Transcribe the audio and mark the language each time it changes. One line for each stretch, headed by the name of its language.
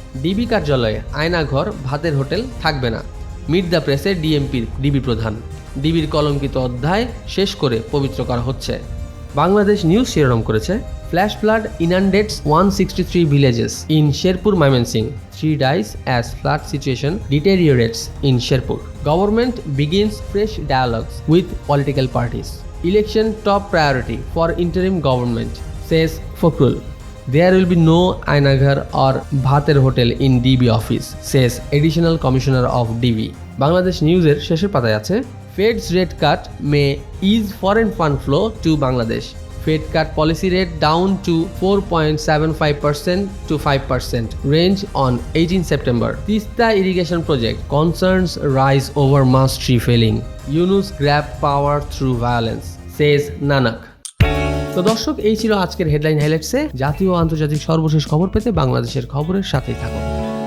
Bangla: DB কার্যালয়ে আয়নাঘর, ভাতের hotel থাকবে না। মিট দ্য প্রেসে ডিবি প্রধান। ডিবির কলঙ্কিত অধ্যায় শেষ করে পবিত্র করা হচ্ছে। বাংলাদেশ নিউজ শিরোনাম করেছে,
English: Flash flood inundates 163 villages in Sherpur, Mymensingh. 3 dies as flood situation deteriorates in Sherpur. Government begins fresh dialogues with political parties. Election top priority for interim government, says Fakrul. There will be no Ainaghar or Bhater hotel in DB office, says additional commissioner of DB.
Bangla: Bangladesh নিউজের শেষের পাতায় আছে,
English: Fed's rate cut may ease foreign fund flow to Bangladesh. Fed cut policy rate down to 4.75% to 5%, range on 18 September. Tista irrigation project concerns rise over mast tree felling. Yunus grab power through violence, says Nanak.
Bangla: তো দর্শক, এই ছিল আজকের headline হাইলাইটসে। জাতীয় ও আন্তর্জাতিক সর্বশেষ খবর পেতে বাংলাদেশের খবরের সাথেই থাকুন।